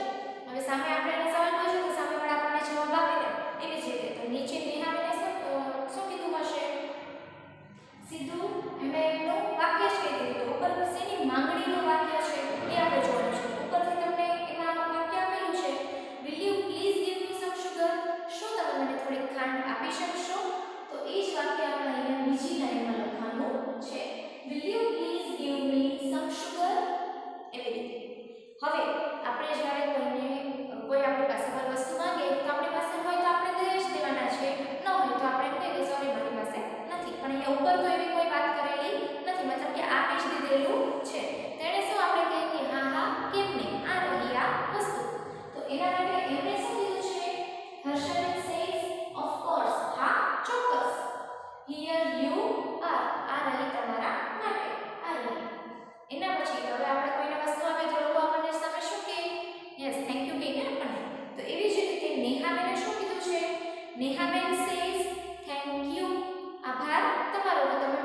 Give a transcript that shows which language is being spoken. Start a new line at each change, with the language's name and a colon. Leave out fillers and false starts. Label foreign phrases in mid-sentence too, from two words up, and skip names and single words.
Gujarati: હવે સામે આપણે એને સવાલ પૂછ્યો તો સામેવાળા આપણને જવાબ આપે ને એવી જ રીતે. તો નીચે નેહાબેને શું કીધું હશે? સીધું એમણે એમનું વાક્ય જ કહી દીધું. તો ઉપર શેની માંગણીનું વાક્ય છે એ આપણે જોવાનું છે. ઉપરથી તમને એમાં વાક્ય આપેલું છે
English: will you please give me some sugar?
Gujarati: શું તમે મને થોડીક ખાંડ આપી શકશો? તો એ જ વાક્ય આપણે અહીંયા બીજી લાઈનમાં લખવાનું છે.
English: will you please give me some sugar?
Gujarati: એવી રીતે. હવે આપણે જ્યારે કોઈ આપણી પાસે કોઈ વસ્તુ માંગે તો આપણી પાસે હોય તો આપણે દઈ જ દેવાના છે, ન હોય તો આપણે કહીએ કે સોરી મારી પાસે નથી. પણ અહીંયા ઉપર તો એવી કોઈ વાત કરેલી નથી, મતલબ કે આપી જ દીધેલું છે. તેણે શું આપણે કહીએ કે હા હા કેમ નહીં, આ રહી આ વસ્તુ. તો એના માટે એમણે શું કીધું છે? હર્ષાબેન
English: says of course,
Gujarati: હા ચોક્કસ.
English: here you are,
Gujarati: આ રહી તમારા માટે, આ રહી. એના પછી હવે આપણે કોઈને વસ્તુ આપે તો લોકો આપણને સામે શું કહે?
English: yes thank you
Gujarati: કહીને આપણને. તો એવી જ રીતે નેહાબેને શું કીધું છે? નેહાબેન
English: says thank you,
Gujarati: આભાર તમારો.